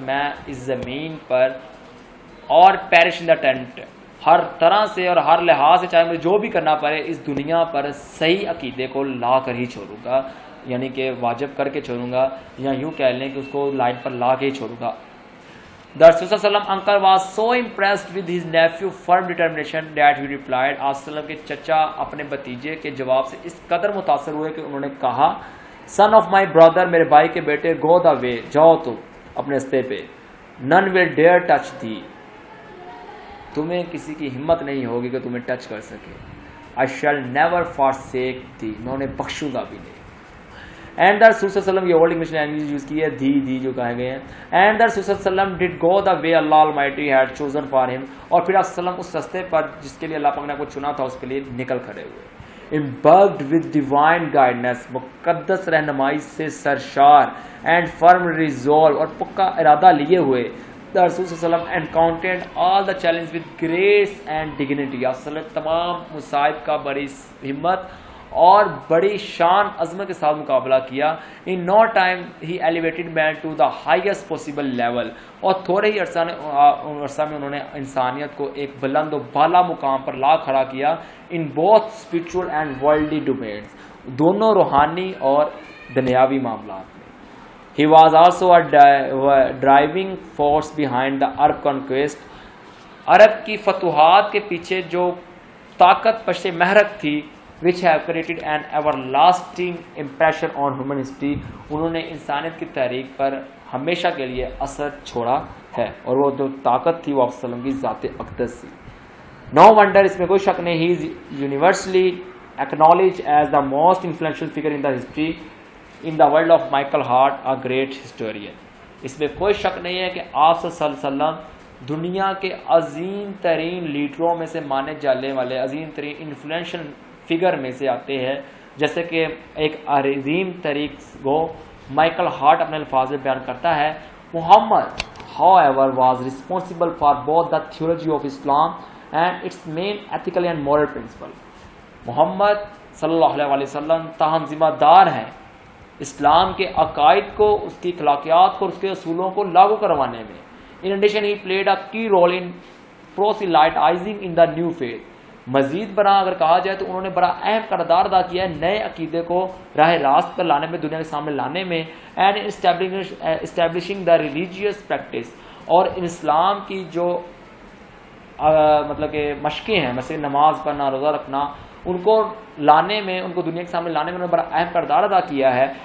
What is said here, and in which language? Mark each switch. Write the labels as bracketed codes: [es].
[ur] میں اس زمین پر اور [en] perish in the tent, [ur] ہر طرح سے اور ہر لحاظ سے چاہے مجھے جو بھی کرنا پڑے اس دنیا پر صحیح عقیدے کو لا کر ہی چھوڑوں گا, یعنی کہ واجب کر کے چھوڑوں گا, یا یوں کہہ لیں کہ اس کو لائٹ پر لا کے ہی چھوڑوں گا. [en] The Rasul uncle was so impressed with his nephew firm determination that he replied. [ur] آپ صلی اللہ علیہ وسلم کے چچا اپنے بھتیجے کے جواب سے اس قدر متاثر ہوئے کہ انہوں نے کہا, [en] Son of my brother, [ur] میرے بھائی کے بیٹے, [en] go the way, [ur] جاؤ تم اپنے راستے پہ, [en] none will dare touch thee, [ur] تمہیں کسی کی ہمت نہیں ہوگی کہ تمہیں ٹچ کر سکے. [en] I shall never forsake thee, [ur] میں انہیں بخشوں گا بھی نہیں. اینڈ the Rasul صلی اللہ علیہ وسلم, یہ اولڈ انگلش لینگویج یوز کی ہے, دی جو کہے گئے ہیں. اینڈ [en] the Rasul صلی اللہ علیہ وسلم did go the way Allah Almighty had chosen for him, [ur] اور پھر آپ صلی اللہ علیہ وسلم اس راستے پر جس کے لیے اللہ پاک نے کو چنا تھا اس کے لیے نکل کھڑے ہوئے. [en] Imbued with divine guidance, [ur] مقدس رہنمائی سے سرشار, [en] and firm resolve, [ur] اور پکا ارادہ لیے ہوئے, [en] the Rasul صلی اللہ علیہ وسلم encountered all the challenge with grace and dignity. [ur] آپ صلی اللہ علیہ وسلم تمام مصائب کا بڑی ہمت اور بڑی شان عظمت کے ساتھ مقابلہ کیا. [en] In no time he elevated man to the highest possible level, [ur] اور تھوڑے ہی عرصہ میں انہوں نے انسانیت کو ایک بلند و بالا مقام پر لا کھڑا کیا. [en] In both spiritual and worldly domains, [ur] دونوں روحانی اور دنیاوی معاملات میں. [en] He was also a driving force behind the Arab conquest. [ur] عرب کی فتوحات کے پیچھے جو طاقت پشت محرک تھی, [en] which have created an everlasting impression on human history, [ur] انہوں نے انسانیت کی تحریک پر ہمیشہ کے لیے اثر چھوڑا ہے, اور وہ جو طاقت تھی وہ آپ صلی اللہ علیہ وسلم کی ذات اقدس تھی. [en] No wonder, [ur] اس میں کوئی شک نہیں, [en] he is universally acknowledged as the most influential figure in the history in the world of Michael Hart, a great historian. [ur] اس میں کوئی شک نہیں ہے کہ آپ صلی اللہ علیہ وسلم دنیا کے عظیم ترین لیڈروں میں سے مانے جانے والے عظیم ترین انفلوئنشل فگر میں سے آتے ہیں, جیسے کہ ایک عظیم طریق کو مائیکل ہارٹ اپنے الفاظ میں بیان کرتا ہے. [en] Muhammad however was responsible for both the theology of Islam and its main ethical and moral principle. [ur] محمد صلی اللہ علیہ وسلم تاہم ذمہ دار ہیں اسلام کے عقائد کو, اس کی اخلاقیات کو, اس کے اصولوں کو لاگو کروانے میں. [en] In addition, he played a key role in proselytizing in the new faith. [ur] مزید برآں اگر کہا جائے تو انہوں نے بڑا اہم کردار ادا کیا ہے نئے عقیدے کو راہ راست پر لانے میں, دنیا کے سامنے لانے میں. [en] and establishing the religious practice, [ur] اور اسلام کی جو مطلب کہ مشقیں ہیں, مثلا نماز پڑھنا, روزہ رکھنا, ان کو لانے میں, ان کو دنیا کے سامنے لانے میں انہوں نے بڑا اہم کردار ادا کیا ہے.